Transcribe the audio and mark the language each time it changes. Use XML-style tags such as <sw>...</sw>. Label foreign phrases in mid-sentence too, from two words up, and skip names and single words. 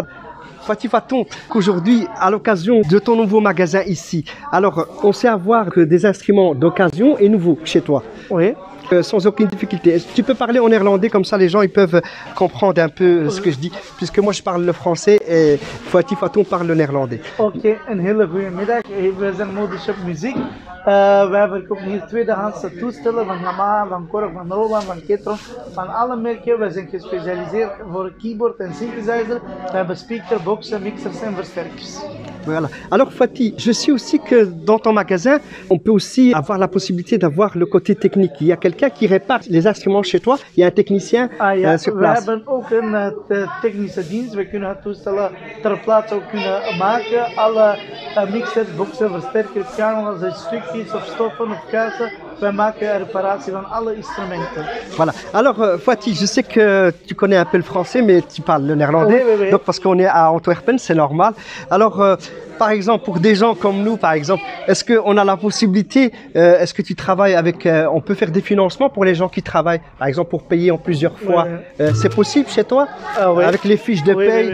<fr>Fouati Faton, qu'aujourd'hui, à l'occasion de ton nouveau magasin ici, alors on sait avoir que des instruments d'occasion et nouveaux chez toi. Oui. Sans aucune difficulté. Tu peux parler en néerlandais, comme ça les gens ils peuvent comprendre un peu ce que je dis, puisque moi je parle le français et Fouati Faton parle le néerlandais.</fr> <nl>Oké, een hele goede middag. We zijn Modeshop Muziek. Wij verkopen hier tweedehandse toestellen van Yamaha, van Korg, van Roland, van Ketron, van alle merken. Wij zijn gespecialiseerd voor keyboard en synthesizer. We hebben speaker, boxen, mixers en versterkers.</nl> <fr>Voilà. Alors Fouati, je sais aussi que dans ton magasin, on peut aussi avoir la possibilité d'avoir le côté technique. Il y a quelqu'un qui répare les instruments chez toi, il y a un technicien sur</fr> <nl>we</nl> <fr>place.</fr> <nl>hebben ook een technische dienst. We kunnen het toestellen ter plaatse ook kunnen maken. Alle mixers, boxen, versterkers, kanalen, stukjes of stoffen of kassen. Wij maken réparation van alle instrumenten.</nl> <fr>Voilà. Alors Fouati, je sais que tu connais un peu le français, mais tu parles le néerlandais. Oui. Donc parce qu'on est à Antwerpen, c'est normal. Alors par exemple, pour des gens comme nous, par exemple, est-ce qu'on a la possibilité, est-ce que tu travailles avec, on peut faire des financements pour les gens qui travaillent, par exemple pour payer en plusieurs fois, c'est possible chez toi, avec les fiches de paye.</fr>